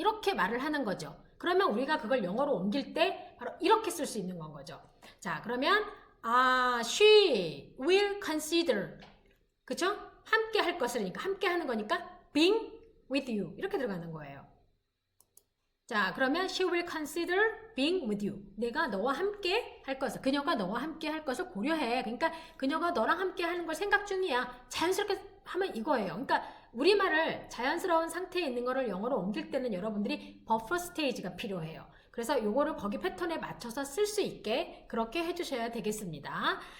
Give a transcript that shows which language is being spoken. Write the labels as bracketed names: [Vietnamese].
[Korean] 이렇게 말을 하는 거죠. 그러면 우리가 그걸 영어로 옮길 때 바로 이렇게 쓸 수 있는 건 거죠. 자, 그러면 [English] she will consider, [Korean] 그쵸? 함께 할 것을니까 함께 하는 거니까 [English] being with you [Korean] 이렇게 들어가는 거예요. 자, 그러면 [English] she will consider being with you. [Korean] 내가 너와 함께 할 것을, 그녀가 너와 함께 할 것을 고려해. 그러니까 그녀가 너랑 함께 하는 걸 생각 중이야. 자연스럽게 하면 이거예요. 그러니까 우리말을 자연스러운 상태에 있는 거를 영어로 옮길 때는 여러분들이 버퍼 스테이지가 필요해요. 그래서 요거를 거기 패턴에 맞춰서 쓸 수 있게 그렇게 해주셔야 되겠습니다.